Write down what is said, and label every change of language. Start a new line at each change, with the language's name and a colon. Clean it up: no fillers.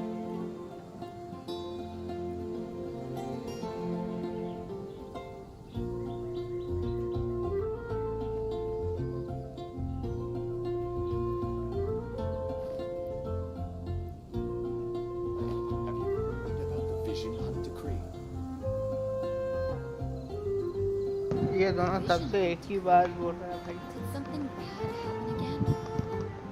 English: Have you heard about the Vision Hunt Decree?
Hindi: ये दोनों सबसे एक ही बात बोल रहा है भाई.
English: Did something bad happen again?